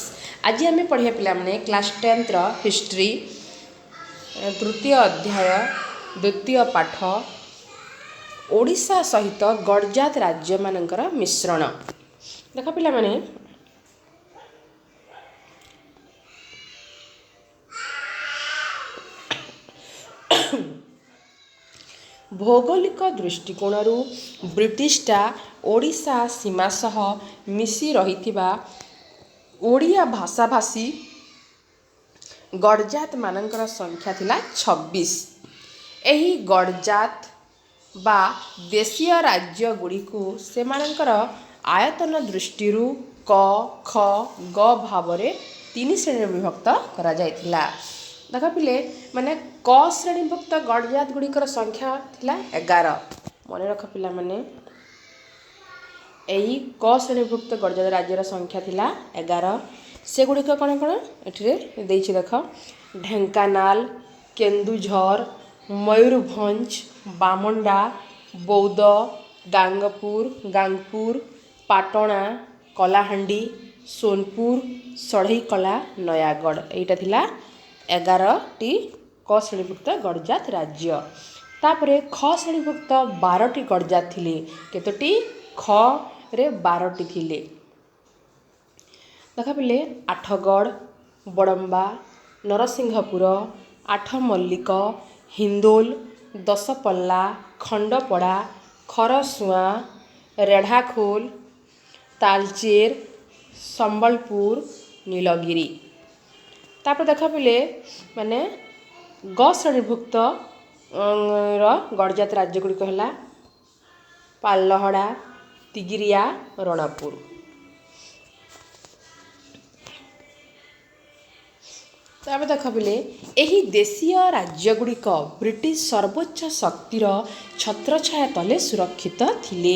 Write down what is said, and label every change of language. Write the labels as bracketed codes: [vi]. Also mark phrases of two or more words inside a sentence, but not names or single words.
[or] ଆଜି ଆମେ ପଢ଼ିବା ପିଲା [en] class 10 history [or] ତୃତୀୟ ଅଧ୍ୟାୟ ଦ୍ୱିତୀୟ ପାଠ ଓଡ଼ିଶା ସହିତ ଗଡ଼ଜାତ ରାଜ୍ୟ ମାନଙ୍କର ମିଶ୍ରଣ। ଦେଖ ପିଲା ଭୌଗୋଳିକ ଦୃଷ୍ଟିକୋଣ ବ୍ରିଟିଶଟା ଓଡ଼ିଶା ସୀମା ସହ ମିଶି ରହିଥିବା ଓଡ଼ିଆ ଭାଷାଭାଷୀ ଗଡ଼ଜାତ ମାନଙ୍କର ସଂଖ୍ୟା ଥିଲା 26। ଏହି ଗଡ଼ଜାତ ବା ଦେଶୀୟ ରାଜ୍ୟ ଗୁଡ଼ି କୁ ସେମାନଙ୍କର ଆୟତନ ଦୃଷ୍ଟି କ ଖ ଗ ଭାବ ତିନି ଶ୍ରେଣୀ ବିଭକ୍ତ କରା ଯାଇଥିଲା। ଦେଖ ପିଲେ ମାନେ କ ଶ୍ରେଣୀଭୁକ୍ତ ଗଡ଼ଜାତ ଗୁଡ଼ିକର ସଂଖ୍ୟା ଥିଲା 11। ମନ ରଖ ପିଲା ମାନେ ଏହି କ ଶ୍ରେଣୀଭୁକ୍ତ ଗଡ଼ଜାତ ରାଜ୍ୟର ସଂଖ୍ୟା ଥିଲା 11। ସେ ଗୁଡ଼ିକ କେଉଁ କେଉଁ ଏ ଦେଖ ଢେଙ୍କାନାଳ, କେନ୍ଦୁଝର, ମୟୂରଭଞ୍ଜ, बामंडा, बौद्ध, गांगपुर, पाटना, कलाहांडी, सोनपुर, सढ़ईकला, नयागढ़। ଏହା ଥିଲା 11ଟି କ ଶ୍ରେଣୀଭୁକ୍ତ ଗଡ଼ଜାତ ରାଜ୍ୟ। ତାପରେ ଖ ଶ୍ରେଣୀଭୁକ୍ତ 12ଟି ଗଡ଼ଜାତ ଥିଲେ। କେତୋଟି ଖ ରେ 12ଟି ଥିଲେ। ଦେଖ ପିଲେ ଆଠଗଡ଼, ବଡ଼ମ୍ବା, ନରସିଂହପୁର, ଆଠମଲ୍ଲିକ, ହିନ୍ଦୋଳ, ଦଶପଲ୍ଲା, ଖଣ୍ଡପଡ଼ା, ଖରସୁଆ, ରେଢ଼ାଖୋଲ, ତାଳଚେର, संबलपुर, नीलगिरी। ତାପର ଦେଖ ପିଲେ ମାନେ ଗ ଶ୍ରେଣୀଭୁକ୍ତ ଗଡ଼ଜାତ ରାଜ୍ୟ ଗୁଡ଼ିକ ହେ ପାଲହଡ଼ା, ତିଗିରିଆ, ରଣପୁର। ତାପର ଦେଖ ପିଲେ ଏହି ଦେଶୀୟ ରାଜ୍ୟ ଗୁଡ଼ିକ ବ୍ରିଟିଶ ସର୍ବୋଚ୍ଚ ଶକ୍ତିର ଛତ୍ରଛାୟା ତଳେ ସୁରକ୍ଷିତ ଥିଲେ।